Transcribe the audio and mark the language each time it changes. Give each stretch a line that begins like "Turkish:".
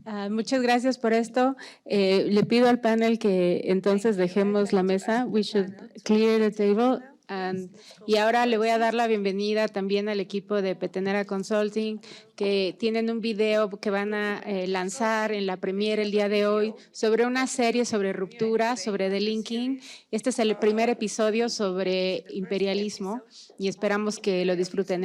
Spanish: Muchas gracias por esto. Le pido al panel que entonces dejemos la mesa.
English: We should clear the table.
Spanish: Y ahora le voy a dar la bienvenida también al equipo de Petenera Consulting, que tienen un video que van a lanzar en la premiere el día de hoy sobre una serie sobre ruptura, sobre delinking. Este es el primer episodio sobre imperialismo y esperamos que lo disfruten.